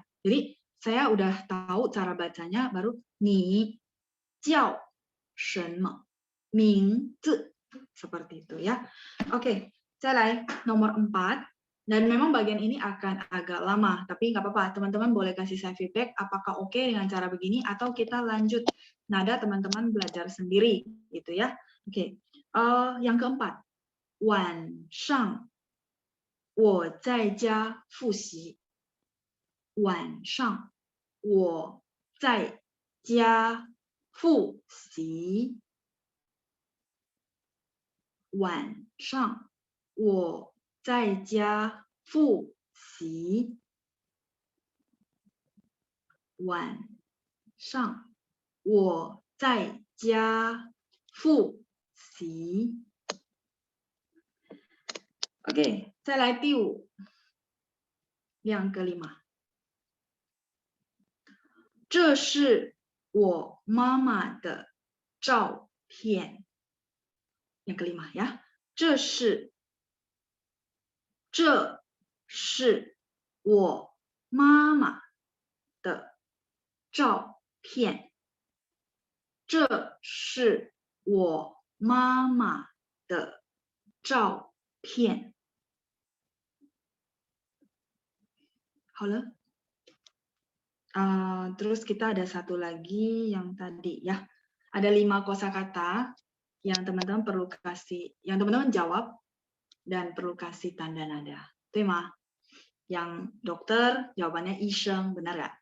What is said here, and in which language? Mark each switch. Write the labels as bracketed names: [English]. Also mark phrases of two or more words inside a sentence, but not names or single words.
[Indonesian] Jadi saya udah tahu cara bacanya, baru [Chinese] 你叫什么名字 [Indonesian] seperti itu ya. Oke, saya nomor 4. Dan memang bagian ini akan agak lama, tapi nggak apa-apa. Teman-teman boleh kasih saya feedback apakah oke dengan cara begini atau kita lanjut nada teman-teman belajar sendiri gitu ya. Oke. Yang keempat, [Chinese] 晚上我在家复习。晚上我在家复习。晚上我在家复习。晚上我在家复习。Oke, 再来第 5。 [Indonesian] yang kelima， [Chinese] 这是我妈妈的照片。 [Indonesian] yang kelima ya， [Chinese] 这是我妈妈的照片。这是我妈妈的照片。好了。 [Indonesian] Terus kita ada satu lagi yang tadi ya. Ada 5 kosakata yang teman-teman perlu kasih, yang teman-teman jawab dan perlu kasih tanda nada. Terima. Yang dokter jawabannya Isheng, benar nggak?